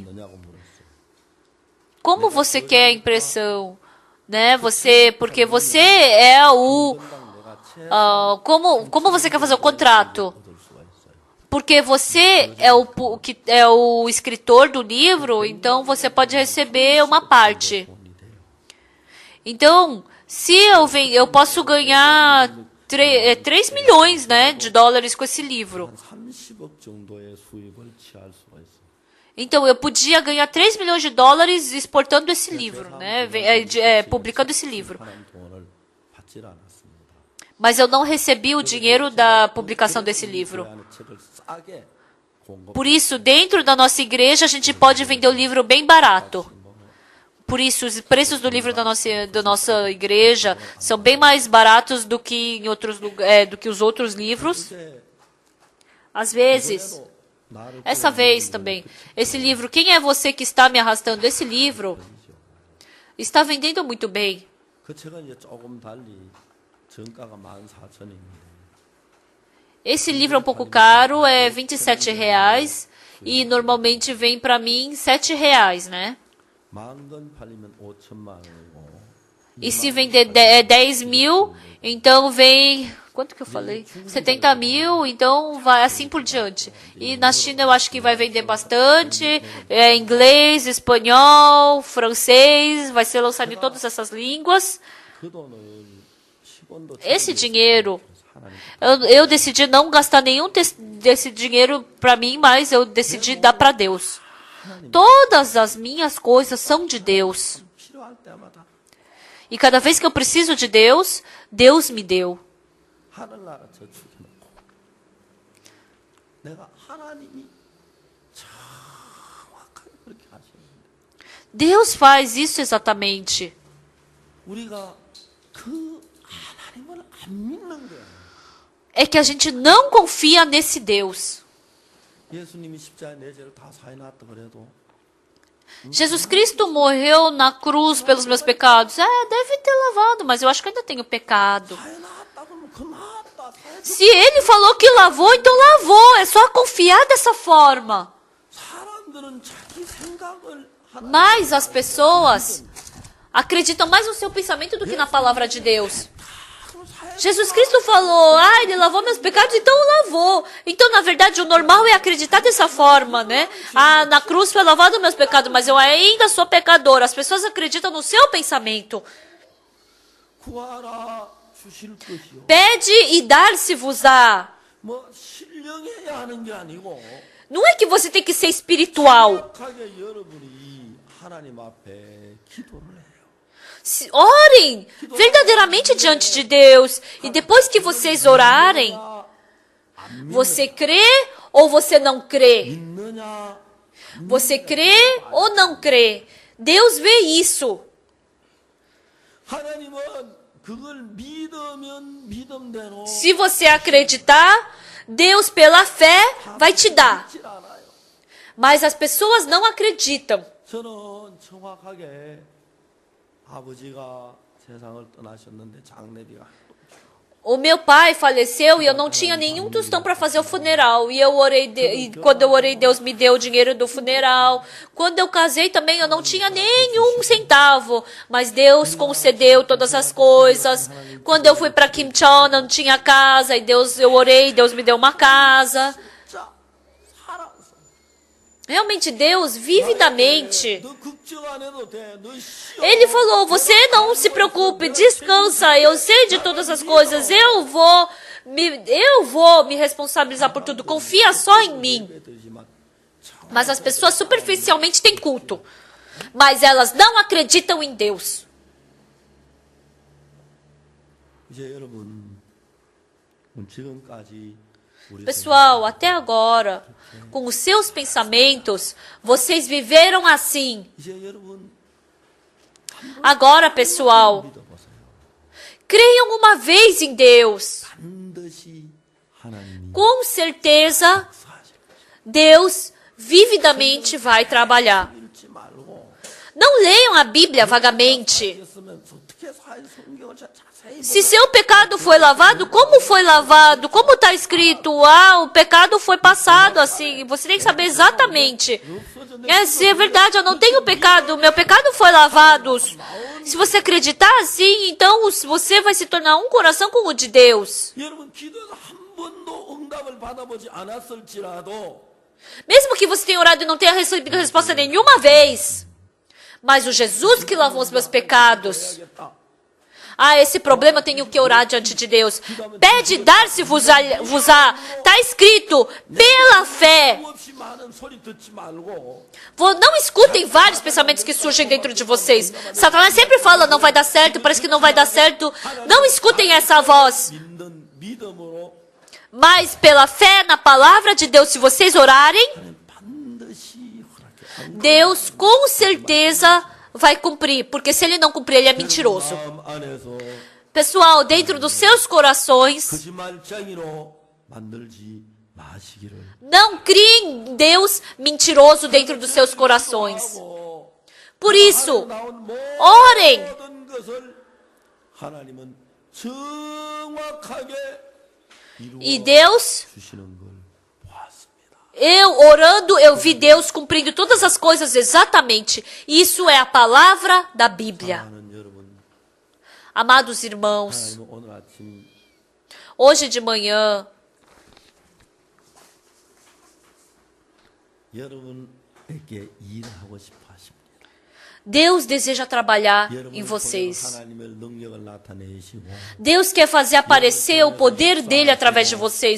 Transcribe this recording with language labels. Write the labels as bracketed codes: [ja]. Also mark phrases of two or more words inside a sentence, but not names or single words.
[ko] 뭐냐고 물었어요. [pt] como você quer a impressão, né? Porque você é o como você quer fazer o contrato? [ko] 얻을 수가 있어요. [pt] Porque você é o escritor do livro, então você pode receber uma parte. [ko] 돈이 돼요. [pt] Então, se eu posso ganhar 3 milhões, né, de dólares com esse livro. [ko] 한 30억 정도의 수입을 취할 수가 있어요. [pt] Então, eu podia ganhar 3 milhões de dólares exportando esse livro, né, publicando esse livro. [ko] 하나님 돈을 받질 않았습니다. [pt] Mas eu não recebi o dinheiro da publicação desse livro. [ko] 그 안에 책을 싸게 공급. [pt] Por isso, dentro da nossa igreja, a gente pode vender o livro bem barato. Por isso, os preços do livro da nossa igreja são bem mais baratos do que em outros do que os outros livros. Às vezes, [ko] 나를 [pt] essa vez também, esse livro, Quem é você que está me arrastando? Esse livro está vendendo muito bem. [ko] 그 책은 이제 조금 달리 정가가 14,000원입니다. [pt] Esse livro é um pouco caro, é R$27 e normalmente vem para mim R$7, né? [ko] 10,000건 팔리면 5천만 원이고 [pt] E se vender 10 mil, então vem... Quanto que eu falei? 70 mil, então vai assim por diante. E na China eu acho que vai vender bastante. Inglês, espanhol, francês, vai ser lançado em todas essas línguas. [ko] 그 돈을 10원도 [pt] Esse dinheiro, eu decidi não gastar nenhum desse dinheiro para mim, mas eu decidi dar para Deus. Todas as minhas coisas são de Deus. [ko] 필요할 때마다 [pt] E cada vez que eu preciso de Deus, Deus me deu. [ko] 하늘나라 저축해놓고 내가 하나님이 정확하게 그렇게 하시는데 [pt] Deus faz isso exatamente. [ko] 우리가 그 하나님을 안 믿는 거야. [pt] É que a gente não confia nesse Deus. [ko] 예수님이 십자가에 내 죄를 다 사해놨다 그래도 [pt] Jesus Cristo morreu na cruz pelos meus pecados. Deve ter lavado, mas eu acho que ainda tenho pecado. [ko] 사해놨다 그러면 그 놨다 사해. [pt] Se ele falou que lavou, então lavou. É só confiar dessa forma. [ko] 사람들은 자기 생각을 하나. [pt] Mas as pessoas acreditam mais no seu pensamento do que na palavra de Deus. Jesus Cristo falou, ele lavou meus pecados, então lavou. Então, na verdade, o normal é acreditar dessa forma, né? Na cruz foi lavado meus pecados, mas eu ainda sou pecador. As pessoas acreditam no seu pensamento. [ko] 구하라 주실 것이요. [pt] Pede e dar-se-vos-á. [ko] 뭐 신령해야 하는 게 아니고 [pt] Não é que você tem que ser espiritual. [ko] 정확하게 여러분이 하나님 앞에 기도를 해요. [pt] Orem verdadeiramente diante de Deus. E depois que vocês orarem, você crê ou você não crê? [ko] 믿느냐? [pt] Você crê ou não crê? Deus vê isso. [ko] 하나님은 그걸 믿으면 믿음대로 [pt] Se você acreditar, Deus pela fé vai te dar. [ko] 믿질 않아요. [pt] Mas as pessoas não acreditam. [ko] 저는 정확하게 아버지가 세상을 떠나셨는데 장례비가 [pt] O meu pai faleceu e eu não tinha nenhum tostão para fazer o funeral. E eu orei, e quando eu orei, Deus me deu o dinheiro do funeral. Quando eu casei também, eu não tinha nenhum centavo. Mas Deus concedeu todas as coisas. Quando eu fui para Kimcheon, eu não tinha casa. E eu orei, Deus me deu uma casa. [ko] 진짜 살아서 [pt] Realmente, Deus, vividamente. [ko] 너 걱정 안 해도 돼. 너 쉬어. [pt] Ele falou, você não se preocupe, descansa, eu sei de todas as coisas, eu vou me responsabilizar por tudo, confia só em mim. [ko] 예배드리지만 [pt] Mas as pessoas superficialmente têm culto, mas elas não acreditam em Deus. [ko] 이제 여러분 지금까지 우리 [pt] Pessoal, até agora, com os seus pensamentos, vocês viveram assim. [ko] 이제 여러분 [pt] Agora, pessoal, [ko] 믿어보세요. [pt] creiam uma vez em Deus. [ko] 반드시 하나님이 [pt] Com certeza, [ko] 사실 [pt] Deus vividamente vai trabalhar. [ko] 읽지 말고 [pt] Não leiam a Bíblia vagamente. [ko] 했으면 어떻게 사실 성경을 자세히 [pt] Se seu pecado foi lavado, como foi lavado? Como está escrito? O pecado foi passado assim. Você tem que saber exatamente. Se é verdade, eu não tenho pecado. Meu pecado foi lavado. Se você acreditar assim, então você vai se tornar um coração com o de Deus. [ko] 여러분 기도에서 한 번도 응답을 받아보지 않았을지라도 [pt] Mesmo que você tenha orado e não tenha recebido resposta nenhuma vez. Mas o Jesus que lavou os meus pecados. [ko] 해야겠다. [pt] Esse problema eu tenho que orar diante de Deus. Pede, dar-se-vos-á. Está escrito, pela fé. [ko] 없이 많은 소리 듣지 말고 [pt] Não escutem vários pensamentos que surgem dentro de vocês. Satanás sempre fala, não vai dar certo, parece que não vai dar certo. Não escutem essa voz. [ko] 믿는 믿음으로 [pt] Mas pela fé na palavra de Deus, se vocês orarem, [ko] 반드시 허락해. [pt] Deus com certeza vai cumprir. Porque se ele não cumprir, ele é mentiroso. [ko] 마음 안에서 [pt] Pessoal, dentro dos seus corações, [ko] 거짓말쟁이로 만들지 마시기를. [pt] não criem em Deus mentiroso dentro dos seus corações. [ko] 하고 [pt] Por isso, [ko] 나온 [pt] orem. [ko] 모든 것을 하나님은 정확하게 이루어 [pt] E Deus, [ko] 주시는 걸 보았습니다. [pt] eu orando, eu vi Deus cumprindo todas as coisas exatamente. Isso é a palavra da Bíblia. [ko] 사랑하는 여러분, [pt] Amados irmãos, [ko] 하나님은 오늘 아침 [pt] hoje de manhã, [ko] 여러분에게 일하고 싶어 하십니다. [pt] Deus deseja trabalhar em [ko] 여러분을 [pt] vocês. [ko] 통해 하나님의 능력을 나타내시고 [pt] Deus quer fazer aparecer o poder dele através de vocês.